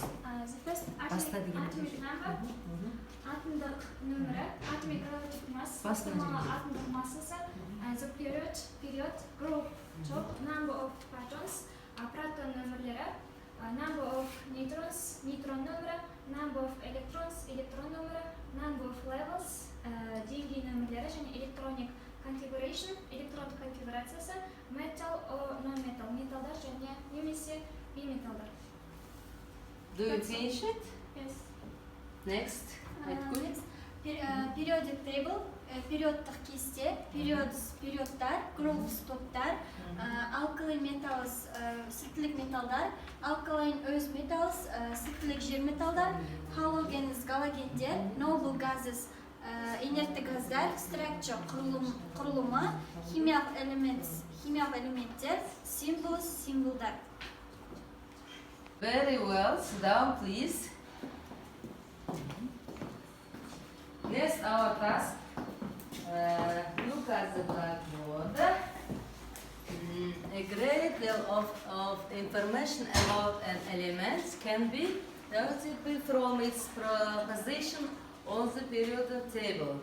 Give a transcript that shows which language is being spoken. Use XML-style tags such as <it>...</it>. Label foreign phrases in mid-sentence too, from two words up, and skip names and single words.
<en>The first atomic number, atomic number, atomic relative mass, atomic masses, the period, group, top, number of protons, proton number, number of neutrons, neutron number of electrons, electron number of levels, dNd number, electronic configuration, electron конфигурациясы, metal or non-metal,</en> <kk>металдар және немесе бейметалдар.</kk> <en>Do you finish it? Yes. Next. Aytkul. Next, periodic table,</en> <kk>периодтық кесте, периодтар, groups топтар,</kk> <en>alkali metals,</en> <kk>сілтілік металдар,</kk> <en>alkaline earth metals,</en> <kk>сілтілік жер металдар, halogens, галогендер,</kk> <en>noble gases,</en> <kk>инертті газдар, structure, құрылымы, химиялық элементтер, symbols, символдар.</kk> <en>Very well. Sit down, please. Next, our task. Look at the blackboard. A great deal of information about an element can be noted from its position on the periodic table.</en>